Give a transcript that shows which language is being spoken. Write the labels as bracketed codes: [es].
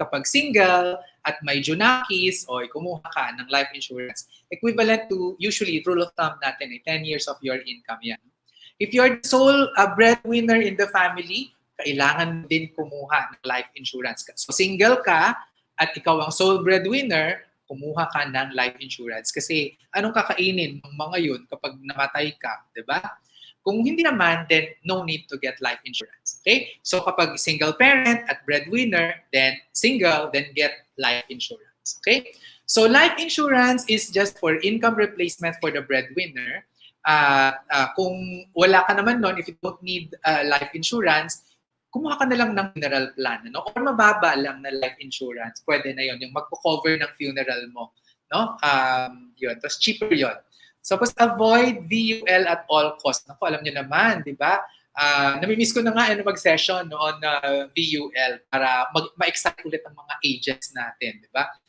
[tl] Kapag single at may junakis, o kumuha ka ng life insurance. [en] Equivalent to, usually, rule of thumb natin, 10 years of your income yan. If you're the sole breadwinner in the family, [tl] kailangan din kumuha ng [en] life insurance. [tl] So single ka at ikaw ang sole breadwinner, kumuha ka ng life insurance. Kasi anong kakainin ng mga yun kapag namatay ka, di ba? Kung hindi naman, [en] then no need to get life insurance. Okay? So kapag single parent at breadwinner, then single, then get life insurance. Okay? So life insurance is just for income replacement for the breadwinner. [tl] Kung wala ka naman nun, [en] if you don't need life insurance, [tl] kumuha ka na lang ng funeral plan, no? Or mababa lang na life insurance. Pwede na yon, yung magpo-cover ng funeral mo, no? Yun, tapos cheaper yon. [en] So, avoid VUL at all costs. [tl] Naku, alam niyo naman, di ba? Namimiss ko na nga mag-session on VUL para ma-excite ulit ang mga agents natin, di ba?